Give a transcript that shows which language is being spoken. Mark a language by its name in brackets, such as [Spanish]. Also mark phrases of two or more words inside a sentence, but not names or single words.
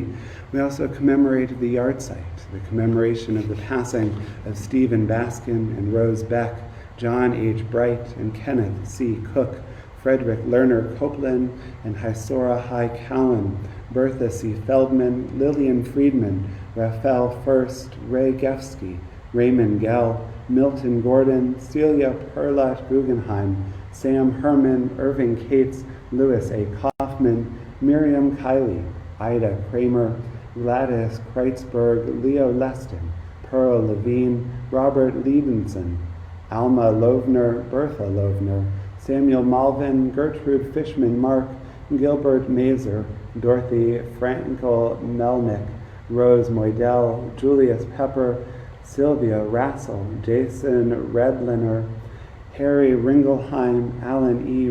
[English] We also commemorate the yahrzeit, the commemoration of the passing of Stephen Baskin and Rose Beck, John H. Bright and Kenneth C. Cook, Frederick Lerner Copeland and Hysora High Cowan, Bertha C. Feldman, Lillian Friedman, Raphael First, Ray Gefsky, Raymond Gell, Milton Gordon, Celia Perlat Guggenheim, Sam Herman, Irving Cates, Louis A. Kaufman, Miriam Kiley, Ida Kramer, Gladys Kreitzberg, Leo Leston, Pearl Levine, Robert Liedenson, Alma Lovner, Bertha Lovner, Samuel Malvin, Gertrude Fishman Mark, Gilbert Mazer, Dorothy Frankel Melnick, Rose Moidell, Julius Pepper, Sylvia Rassel, Jason Redliner, Harry Ringelheim, Alan E.